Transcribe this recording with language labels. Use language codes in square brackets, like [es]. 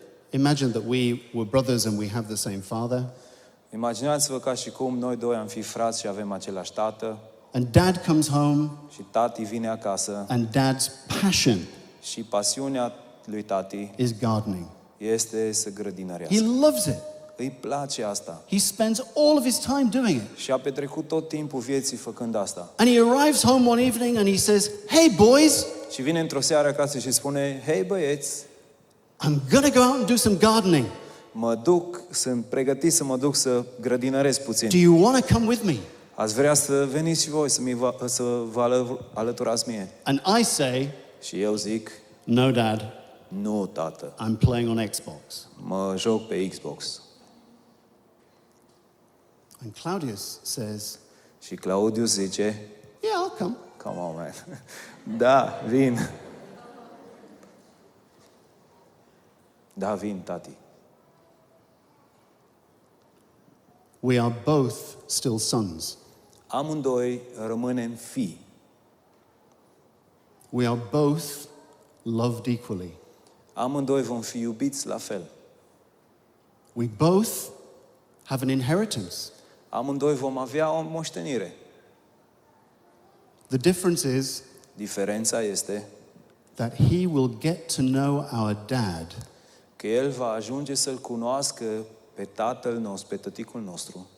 [en] imagine that we were brothers and we have the same father. [ro] Imaginați-vă ca și cum noi doi am fi frați și avem același tată [en] And dad comes home [ro] și tati vine acasă [en] and dad's passion [ro] și pasiunea lui tati [en] is gardening. [ro] este să [en] He [ro] grădinărească. [en] loves it. [ro] Îi place asta. [en] He spends all of his time doing it. [ro] Și a petrecut tot timpul vieții făcând asta. [en] And he arrives home one evening and he says, "Hey boys, [ro] Și vine într-o seară acasă și spune: hei băieți, [en] I'm going to go out and do some gardening. [ro] sunt pregătit să mă duc să grădinăresc puțin. [en] Do you want to come with me?" [ro] Ați vrea să veniți și voi să vă alăturați mie? [en] And I say, [ro] Și eu zic: [en] "No, dad. [ro] nu, tată, [en] I'm playing on Xbox." [ro] mă joc pe Xbox. [en] And Claudius says, [ro] Și Claudiu zice, [en] yeah, I'll come. come on, man. [ro] Da, vin. Da, vin, tati. [en] We are both still sons. [ro] Amândoi rămânem fii. [en] We are both loved equally. [ro] Amândoi vom fi iubiți la fel. [en] We both have an inheritance. [ro] Amândoi vom avea o moștenire. [en] The difference is [ro] Diferența este [en] that he will get to know our dad [ro] că el va ajunge să-l cunoască pe tatăl nostru, pe tăticul nostru,